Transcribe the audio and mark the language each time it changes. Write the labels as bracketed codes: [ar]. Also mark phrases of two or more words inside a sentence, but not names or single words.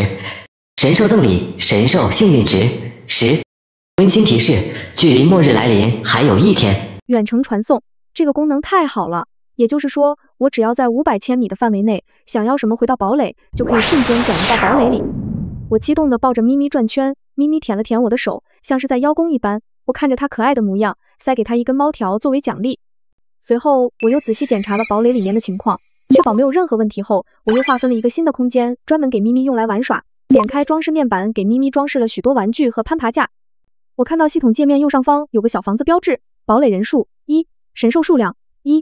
[zh] 神獸贈禮：神獸幸運值10。溫馨提示：距離末日來臨還有1天。遠程傳送這個功能太好了，也就是說，我只要在500千米的範圍內，想要什麼回到堡壘，就可以瞬間轉移到堡壘裡。我激動地抱着咪咪轉圈，咪咪舔了舔我的手，像是在邀功一般。我看着它可愛的模樣，塞給它一根猫條作為獎勵。隨後，我又仔細檢查了堡壘裡面的情況，確保沒有任何問題後，我又劃分了一個新的空間，專門給咪咪用來玩耍。點開裝飾面板，給咪咪裝飾了許多玩具和攀爬架。我看到系統界面右上方有個小房子標誌，堡壘人數1，神獸數量1。